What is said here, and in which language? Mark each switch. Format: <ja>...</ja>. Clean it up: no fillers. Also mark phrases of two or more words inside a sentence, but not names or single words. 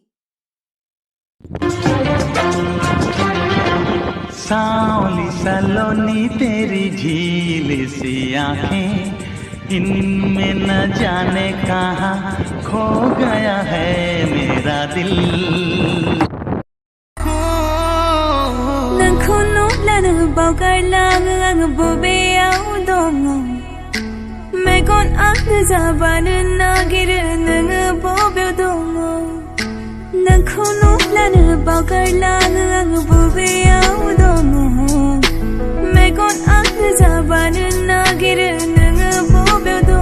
<hi>सांवली सलोनी तेरी झील सी आंखें, इनमें न जाने कहाँ खो गया है मेरा दिल।</hi> <brx>नोंखौनो लानो बावगारलाङो आङो बबेयाव दङ मेगना गोजाबानो नागिरो नोङो बबेयाव दङ नोंखौनो लानो बावगारलाङो आङो बबेयाव दङ मेगना गोजाबानो नागिरो नोङो बबेयाव दङ</brx>